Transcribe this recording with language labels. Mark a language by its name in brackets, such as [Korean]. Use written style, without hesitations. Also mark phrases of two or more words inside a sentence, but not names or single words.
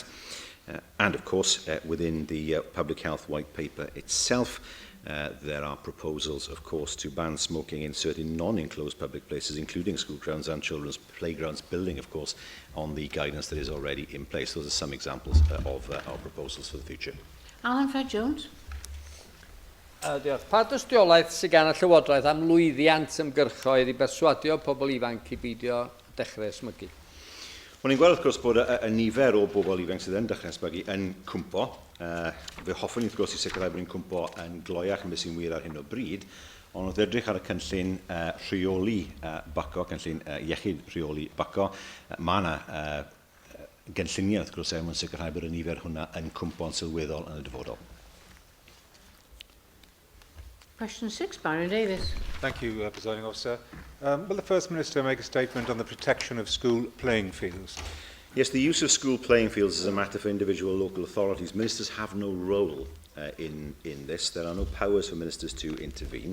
[English] And, of course, within the Public Health White Paper itself, there are proposals, of course, to ban smoking in certain non-enclosed public places, including school grounds and children's playgrounds, building, of course, on the guidance that is already in place. Those are some examples of our proposals for the future. Alan Fred Jones. [Welsh] Diolch. Pa dystiolaeth sydd gan y Llywodraeth am lwyddiant ymgyrchoedd I berswadio pobl ifanc I beidio dechrau ysmygu? Wel, ni'n gweld, wrth gwrs, bod y nifer o bobl ifanc sydd yn dechrau ysmygu yn cwmpo. Fe hoffwn ni, wrth gwrs, I sicrhau bod ni'n cwmpo yn gloiach yn beth sy'n wir ar hyn o bryd, ond wrth edrych ar y cynllun rheoli baco, cynllun iechyd rheoli baco, mae yna gynlluniau, wrth gwrs, mwyn sicrhau bod y nifer hwnna yn cwmpo yn sylweddol yn y dyfodol. [English] Question 6, Baron Davies. Thank you, Presiding Officer. Will the First Minister make a statement on the protection of school playing fields? Yes, the use of school playing fields is a matter for individual local authorities. Ministers have no role in this. There are no powers for ministers to intervene.